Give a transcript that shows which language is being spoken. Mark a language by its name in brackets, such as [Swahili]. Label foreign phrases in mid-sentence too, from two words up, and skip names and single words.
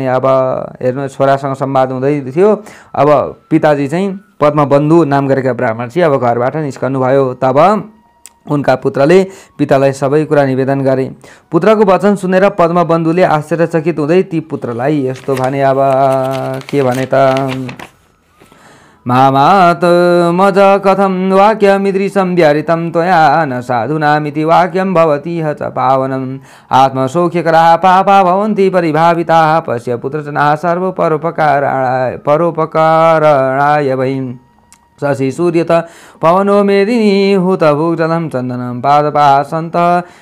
[Nepali] अब हेर्नु, छोरासँग संवाद हुँदै थियो। अब पिताजी चाहिँ पद्मबन्धु नाम गरेका ब्राह्मण चाहिँ अब घरबाट निस्कनु भयो। तब उनका पुत्रले पितालाई सबै कुरा निवेदन गरे। पुत्रको वचन सुनेर पद्मबन्धुले आश्चर्यचकित हुँदै ती पुत्रलाई यस्तो भने। अब के भने त, [Sanskrit] मामात मज कथं वाक्यमिदृशं व्याहृतं त्वया न साधूनामिति वाक्यं भवति च पावनम् आत्मसौख्यकराः पापा भवन्ति परिभाविताः पश्य पुत्रजनाः परोपकारणाय वै शशि सूर्यत पवनो मेदिनी हुतभुग्जलं चन्दनं पादपाः सन्तः